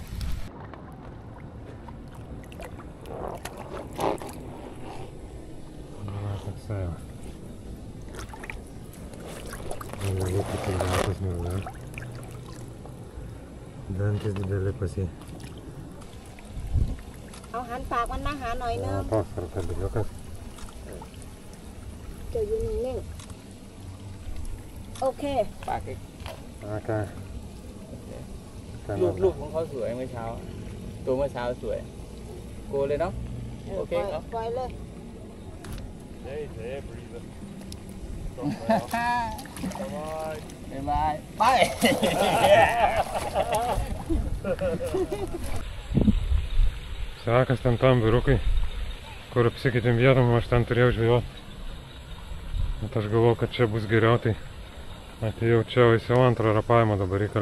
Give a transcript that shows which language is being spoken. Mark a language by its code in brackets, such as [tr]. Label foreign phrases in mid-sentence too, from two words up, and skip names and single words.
[lt] Dantis dideli pas jį. [th] เอาหันปากมันมาหาหน่อยนึง [lt] Toks krokodiliukas. [th] จะอยู่นิ่งๆโอเค ปาก Ok. ลูกของเขาสวยเมื่อเช้า ตัวเมื่อเช้าสวย โกเลยเนาะ โอเคครับ ปล่อยเลย บ๊ายบาย ไป [lt] Sekas ten tam vyrukai, kur apsikeitėm vietom, aš ten turėjau žvejoti. Bet aš galvoju, kad čia bus geriau, tai atėjau čia, jau antrą rapavimą dabar reikalę.